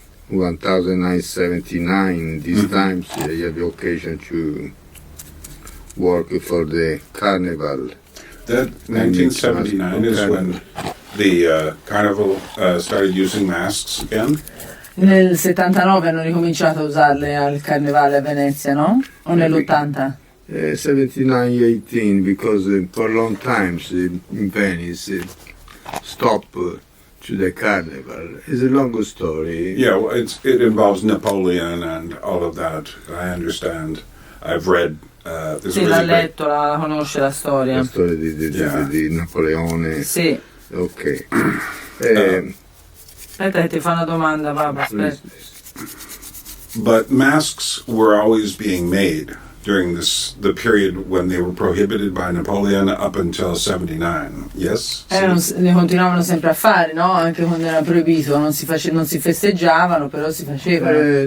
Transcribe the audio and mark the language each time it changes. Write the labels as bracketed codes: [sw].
[en] 1979, these times I had the occasion to work for the carnival. That 1979 is when the carnival started using masks again? [it] Nel 79 hanno ricominciato a usarle al carnevale a Venezia, no? O nell'80? [en] 79-18, because for long times in Venice stop to the carnival. It's a long story. Yeah, well, it involves Napoleon and all of that. I understand. I've read. [it] Sì, l'ha letto, la conosce la storia. La storia di Napoleone. Sì. Ok. Aspetta che ti fa una domanda, papà, aspetta. [en] But masks were always being made during the period when they were prohibited by Napoleon up until 79. Yes? [it] Ne continuavano sempre a fare, no? Anche quando era proibito, non si festeggiavano, però si facevano.